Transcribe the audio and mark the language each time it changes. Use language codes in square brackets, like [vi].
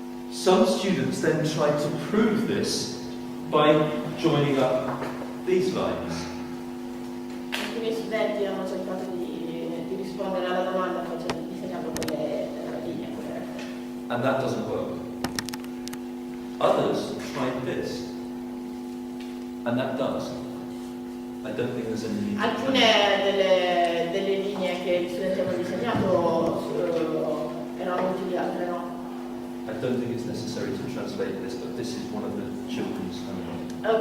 [en] Some students then tried to prove this by joining up these lines. [it] Alcuni studenti hanno cercato di rispondere alla domanda disegnando quelle linee corrette. [en] And that doesn't work. Others tried this, and that does. I don't think there's any need to [it] Alcune delle linee che gli studenti hanno disegnato erano utili, altre no. [en] I don't think it's necessary to translate this, but this is one of the children's homework.